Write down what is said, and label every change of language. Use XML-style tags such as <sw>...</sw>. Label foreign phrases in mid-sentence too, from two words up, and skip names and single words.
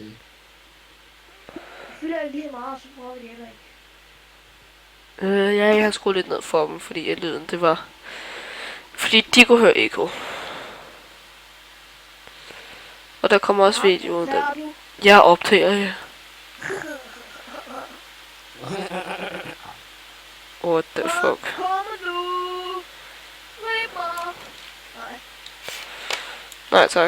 <da>Jeg fylder ikke lige så meget, så bruger vi det heller ikke. Ja, jeg har skruet lidt ned for dem, fordi lyden, det var... Fordi de kunne høre ekko. Og der kommer også video af den. Jeg optager, ja.</da> <en>What the fuck?</en> <da>Kommer du? Ripper. Nej, tak.</da>